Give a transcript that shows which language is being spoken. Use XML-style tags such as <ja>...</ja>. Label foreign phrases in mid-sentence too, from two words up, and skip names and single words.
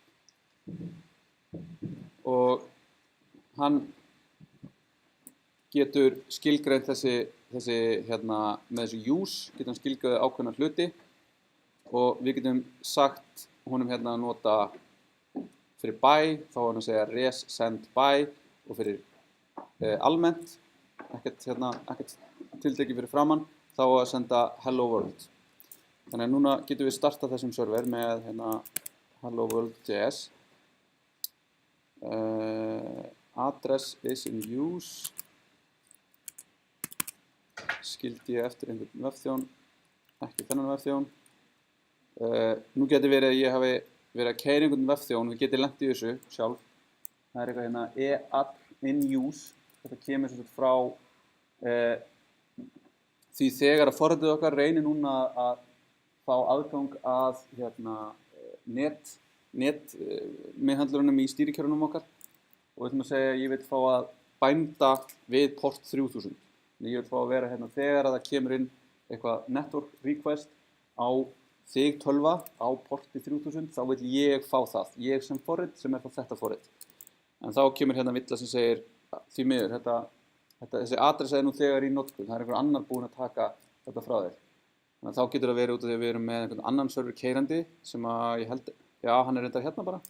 <is>og hann getur skilgreint þessi hérna með þessu use getur hann skilgreint ákveðna hluti og við getum sagt honum hérna að nota fyrir by þá er hann að segja</is> <en>res send by</en> <is>og fyrir almennt ekkert tiltekið fyrir framann þá að senda</is> <en>hello world.</en> <is>Þannig að núna getum við startað þessum server með hérna</is> <en>hello world.js address is in use</en> <is>skildi ég eftir einhvern vefþjón, ekki þennan vefþjón. Nú getur verið að ég hafi verið að keyra einhvern vefþjón, við getum lent í þessu sjálf. Það er eitthvað hérna</is> <en>e-app in use,</en> <is>þetta kemur svo frá því þegar að forritið okkar reynir núna að fá aðgang að net meðhandlurunum í stýrikerfunum okkar og við ætlum að segja að ég vil fá að bænda við port 3000. Ég vil fá að vera hérna þegar að það kemur inn eitthvað</is> <en>network request</en> <is>á þig tölva á porti 3000 þá vil ég fá það, ég sem forrit sem er þá þetta forrit. En þá kemur hérna villa sem segir því miður, þessi adressa er nú þegar í notkun, það er einhver annar búinn að taka þetta frá þér. Þannig að þá getur það verið út af því að við erum með einhvern annan server keyrandi sem að ég held, já hann er reyndar hérna bara.</is>